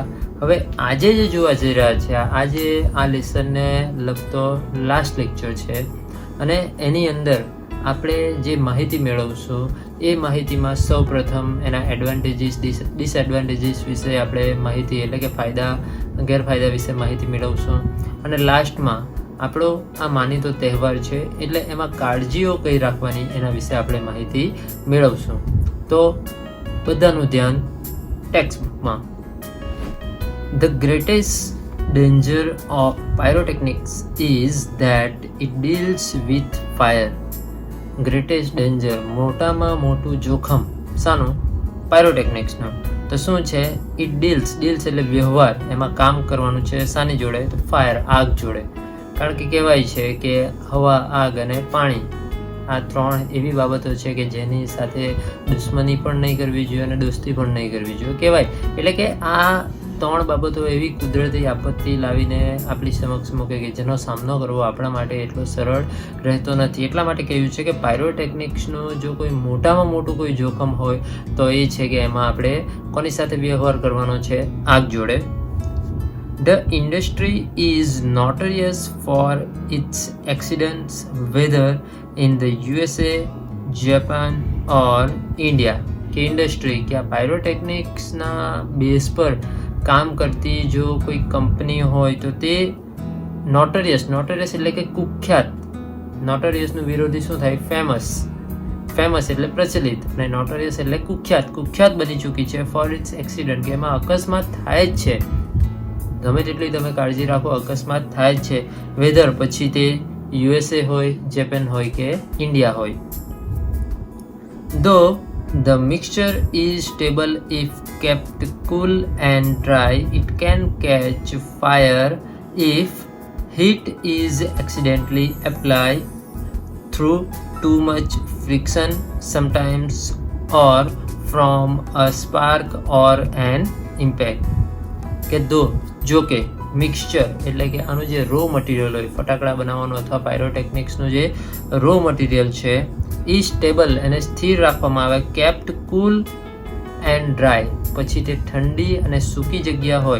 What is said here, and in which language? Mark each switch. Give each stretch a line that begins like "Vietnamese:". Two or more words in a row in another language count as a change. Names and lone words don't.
Gujarati: હવે આજે જે જોવા જઈ રહ્યા છે, આજે આ લેસનને લગતો લાસ્ટ લેક્ચર છે અને એની અંદર આપણે જે માહિતી મેળવશું એ માહિતીમાં સૌ પ્રથમ એના
English: advantages disadvantages
Gujarati: વિશે આપણે માહિતી એટલે કે ફાયદા ગેરફાયદા વિશે માહિતી મેળવશું અને લાસ્ટમાં આપણો આ માનીતો તહેવાર છે એટલે એમાં કાળજીઓ કઈ રાખવાની એના વિશે આપણે માહિતી મેળવશું. તો બધાનું ધ્યાન ટેક્સ્ટબુકમાં.
English: The greatest danger of pyrotechnics is that it deals with fire. greatest danger,
Gujarati: મોટામાં મોટું જોખમ શાનું? પાયરોટેકનિક્સનું. તો શું છે?
English: it deals
Gujarati: એટલે વ્યવહાર, એમાં કામ કરવાનું છે શાની જોડે? તો ફાયર, આગ જોડે. કારણ કે કહેવાય છે કે હવા, આગ અને પાણી આ 3 એવી બાબતો છે કે જેની સાથે દુશ્મની પણ નહીં કરવી જોઈએ અને દોસ્તી પણ નહીં કરવી જોઈએ કહેવાય. એટલે કે આ 3 બાબતો એવી કુદરતી આપત્તિ લાવીને આપણી સમક્ષ મૂકે કે જેનો સામનો કરવો આપણા માટે એટલો સરળ રહેતો નથી. એટલા માટે કહ્યું છે કે પાયરોટેકનિક્સનું જો કોઈ મોટામાં મોટું કોઈ જોખમ હોય તો એ છે કે એમાં આપણે કોની સાથે વ્યવહાર કરવાનો છે? આગ જોડે.
English: The industry is notorious for its accidents, whether in the USA, Japan or India.
Gujarati: કે ઇન્ડસ્ટ્રી કે આ પાયરોટેકનિક્સના બેઝ પર કામ કરતી જો કોઈ કંપની હોય તો તે નોટોરિયસ એટલે કે કુખ્યાત. નોટોરિયસનું વિરોધી શું થાય? ફેમસ એટલે પ્રચલિત અને નોટોરિયસ એટલે કુખ્યાત બની ચૂકી છે
English: for its accident
Gujarati: કે એમાં અકસ્માત થાય જ છે. ગમે તેટલી તમે કાળજી રાખો અકસ્માત થાય જ છે, વેધર પછી તે USA હોય, જેપાન હોય કે ઇન્ડિયા હોય.
English: Though the mixture is stable if kept cool and dry, it can catch fire if heat is accidentally applied through too much friction, sometimes or from a spark or an impact.
Gujarati: કે જો કે મિક્સચર એટલે કે આનું જે
English: raw material
Gujarati: હોય ફટાકડા બનાવવાનું અથવા પાયરોટેકનિક્સનું જે
English: raw material
Gujarati: છે એ સ્ટેબલ અને સ્થિર રાખવામાં આવે,
English: kept cool and dry
Gujarati: પછી તે ઠંડી અને સૂકી જગ્યા હોય.